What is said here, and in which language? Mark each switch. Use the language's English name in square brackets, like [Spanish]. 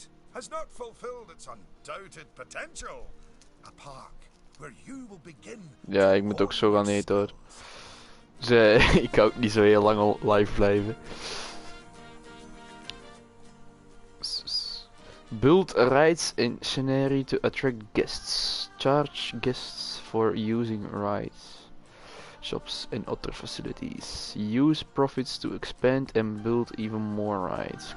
[English] Has not fulfilled its undoubted potential. A park where you will begin. [Dutch] Ja, ik moet ook zo gaan eten, hoor. Ik kan ook niet zo heel lang al live blijven. [English] Build rides in scenery to attract guests. Charge guests for using rides. Shops and other facilities. Use profits to expand and build even more rides.